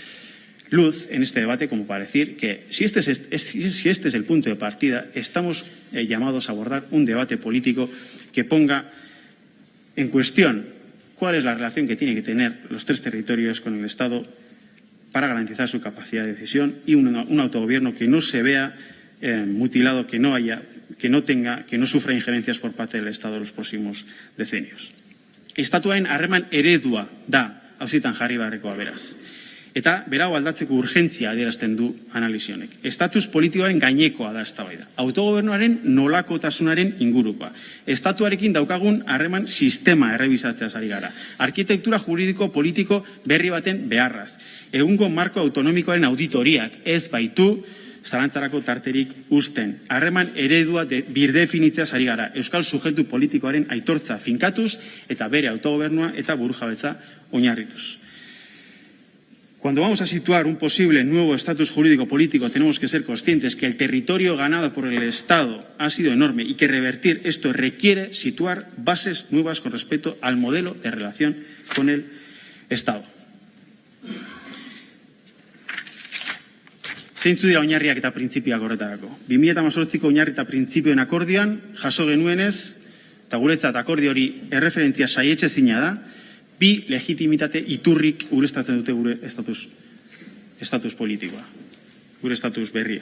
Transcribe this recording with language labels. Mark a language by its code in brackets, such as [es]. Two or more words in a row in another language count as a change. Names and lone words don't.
[es] luz en este debate como para decir que si este es el punto de partida, estamos llamados a abordar un debate político que ponga en cuestión cuál es la relación que tienen que tener los tres territorios con el Estado para garantizar su capacidad de decisión y un autogobierno que no se vea mutilado, que no sufra injerencias por parte del Estado en los próximos decenios. [eu] Estatuaren harreman eredua da auzitan jarri beharrekoa beraz. Eta berau aldatzeko urgentzia adierazten du analisi honek. Estatus politikoaren gainekoa da eztabaida. Autogobernuaren nolakotasunaren ingurukoa. Estatuarekin daukagun harreman sistema errebisatzeaz ari gara. Arkitektura juridiko politiko berri baten beharraz. Egungo marko autonomikoaren auditoriak ez baitu zalantzarako tarterik uzten. Harreman eredua birdefinitzeaz ari gara. Euskal sujetu politikoaren aitortza finkatuz eta bere autogobernua eta burujabetza oinarrituz. [es] Cuando vamos a situar un posible nuevo estatus jurídico político, tenemos que ser conscientes que el territorio ganado por el Estado ha sido enorme y que revertir esto requiere situar bases nuevas con respecto al modelo de relación con el Estado. [eu] Zeintzu dira oinarriak eta printzipioak horretarako. 2018ko oinarri eta printzipioen akordioan jaso genuenez, eta guretzat akordio hori erreferentzia saietxezina da, bi legitimitate iturrik ureztatzen dute gure estatus politikoa, gure estatus berria.